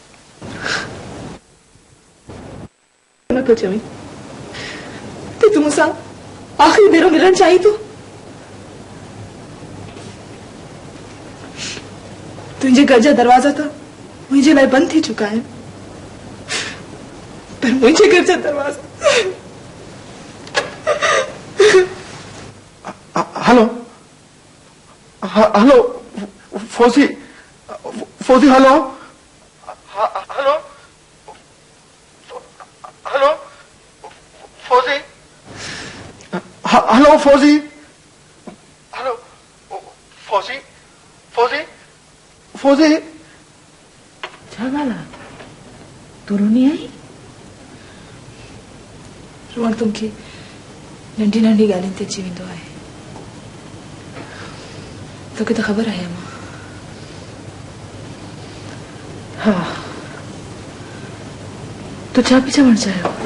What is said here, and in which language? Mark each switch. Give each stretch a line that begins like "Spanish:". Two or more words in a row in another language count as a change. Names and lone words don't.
Sindhi: नथो चवीं त तूं मूंसां आख़िरी भेरो मिलणु चाहीं थो? तुंहिंजे घर जा दरवाजा त मुंहिंजे लाइ बंदि थी चुका आहिनि, पर मुंहिंजे घर जा दरवाजा। हेलो हेलो फौजी फौजी हेलो हेलो हेलो फौजी हेलो फौजी हेलो फौजी फौजी फौजी छा ॻाल्हि आहे? तूं रोनी आई? रोअण तुमखे नंढी नंढी ॻाल्हियुनि ते अची वेंदो आहे। तोखे त ख़बर आहे मां। हा, तूं छा पई चवणु चाहियो?